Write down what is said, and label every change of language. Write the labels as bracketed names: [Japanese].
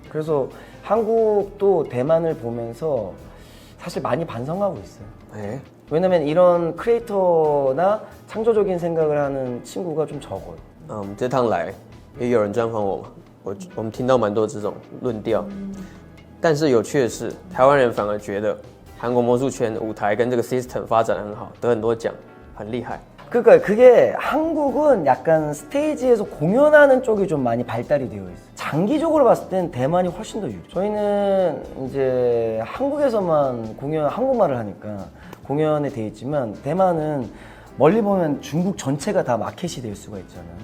[Korean] 그래서 한국도 대만을 보면서 사실 많이 반성하고 있어요. 네. 왜냐면 이런 크리에이터나 창조적인 생각을 하는 친구가 좀 적어요. [Chinese] 这趟来也有人专访我嘛，我们听到蛮多这种论调，但是有趣的是，台湾人反而觉得韩国魔术圈舞台跟这个 system 发展得很好，得很多奖，很厉害。 [Korean] 그러니까 그게 한국은 약간 스테이지에서 공연하는 쪽이 좀 많이 발달이 되어 있어요. 장기적으로 봤을 땐 대만이 훨씬 더 유리해요. 저희는 이제 한국에서만 한국말을 하니까 공연에 돼 있지만 대만은 멀리 보면 중국 전체가 다 마켓이 될 수가 있잖아요.